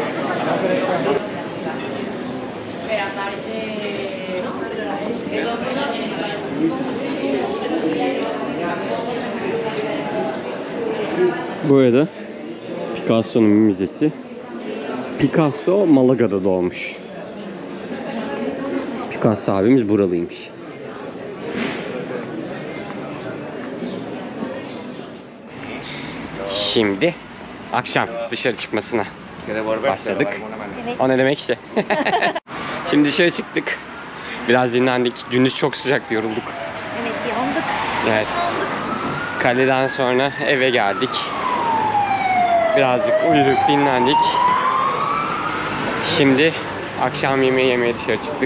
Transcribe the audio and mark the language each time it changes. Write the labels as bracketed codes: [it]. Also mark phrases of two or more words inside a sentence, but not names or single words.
[tr] Bu arada Picasso'nun müzesi. Picasso Malaga'da doğmuş. Picasso abimiz buralıymış. Şimdi akşam dışarı çıkmasına [es] Que devolverse [tr] başladık. [es] de alguna manera. [tr] Evet. O ne demek işte. Şimdi dışarı çıktık. Biraz dinlendik. Gündüz çok sıcaktı, yorulduk. Evet, yandık. Evet. Yandık. Kaleden sonra eve geldik. Birazcık uyuduk, dinlendik. Şimdi akşam yemeği yemeye dışarı çıktık.